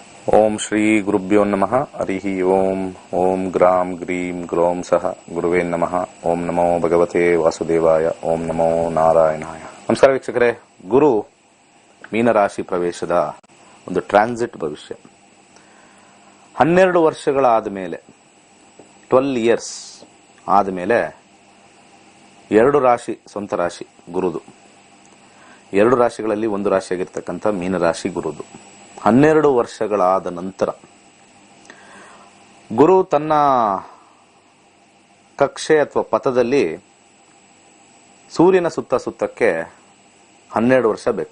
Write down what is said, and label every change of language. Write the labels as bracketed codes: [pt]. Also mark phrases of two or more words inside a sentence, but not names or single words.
[sa] ಓಂ ಶ್ರೀ ಗುರುಭ್ಯೋ ನಮಃ ಹರಿ ಓಂ ಓಂ ಗ್ರಾಂ ಗ್ರೀಂ ಗ್ರೋಂ ಸಹ ಗುರುವೇ ನಮಃ ಓಂ ನಮೋ ಭಗವತೆ ವಾಸುದೇವಾಯ ಓಂ ನಮೋ ನಾರಾಯಣಾಯ. [kn] ನಮಸ್ಕಾರ ವೀಕ್ಷಕರೇ, ಗುರು ಮೀನರಾಶಿ ಪ್ರವೇಶದ ಒಂದು ಟ್ರಾನ್ಸಿಟ್ ಭವಿಷ್ಯ 12 ವರ್ಷಗಳಾದ ಮೇಲೆ 12 ಇಯರ್ಸ್ ಆದಮೇಲೆ 2 ರಾಶಿ ಸ್ವಂತ ರಾಶಿ ಗುರುದು, 2 ರಾಶಿಗಳಲ್ಲಿ ಒಂದು ರಾಶಿಯಾಗಿರ್ತಕ್ಕಂಥ ಮೀನರಾಶಿ ಗುರುದು 12 ವರ್ಷಗಳಾದ ನಂತರ ಗುರು ತನ್ನ ಕಕ್ಷೆ ಅಥವಾ ಪಥದಲ್ಲಿ ಸೂರ್ಯನ ಸುತ್ತಕ್ಕೆ 12 ವರ್ಷ ಬೇಕು.